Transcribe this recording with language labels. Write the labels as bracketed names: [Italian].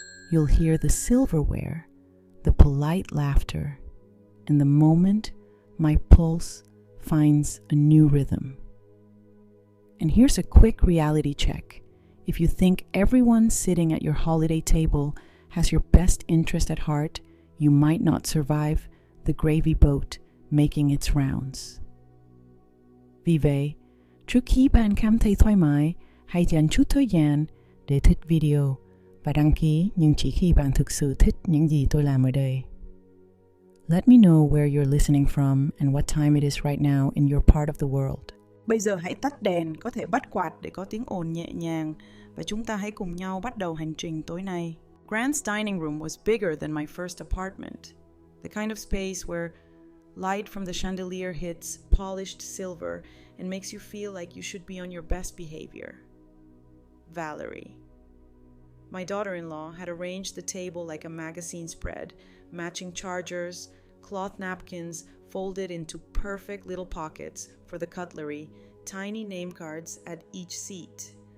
[English] You'll hear the silverware, the polite laughter, and the moment my pulse finds a new rhythm. And here's a quick reality check. If you think everyone sitting at your holiday table has your best interest at heart, you might not survive the gravy boat making its rounds. [Vietnamese] Vì vậy, trước khi bạn cảm thấy thoải mái, hãy dành chút thời gian để thích video và đăng ký nhưng chỉ khi bạn thực sự thích những gì tôi làm ở đây. [English] Let me know where you're listening from and what time it is right now in your part of the world. [Vietnamese] Bây giờ hãy tắt đèn, có thể bắt quạt để có tiếng ồn nhẹ nhàng và chúng ta hãy cùng nhau bắt đầu hành trình tối nay. [English] Grant's dining room was bigger than my first apartment. The kind of space where light from the chandelier hits polished silver and makes you feel like you should be on your best behavior. Valerie. My daughter-in-law had arranged the table like a magazine spread, matching chargers, cloth napkins folded into perfect little pockets for the cutlery, tiny name cards at each seat.